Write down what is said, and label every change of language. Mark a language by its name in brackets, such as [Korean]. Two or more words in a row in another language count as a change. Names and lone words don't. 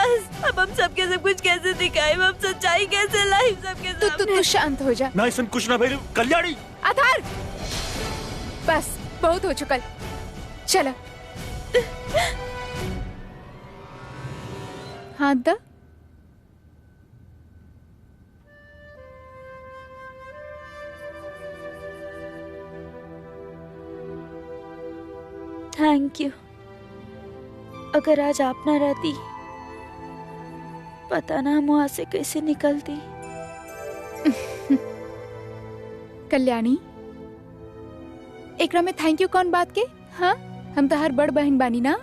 [Bhojpuri] अब हम सबके सब कुछ कैसे दिखाए? हम सच्चाई कैसे लाई सबके सामने? तू शांत हो जा। ना ऐसा कुछ ना भइल कल्याणी। अथर्व, बस बहुत हो चुकल। चला हाथ दा। [English] thank thank you. [Bhojpuri] अगर आज आप ना रहती, पता ना हम वहां से कैसे निकलती। कल्याणी, एकरा में [English] thank you [Bhojpuri] कौन बात के? हाँ, हम तो हर बड़ बहन बानी ना।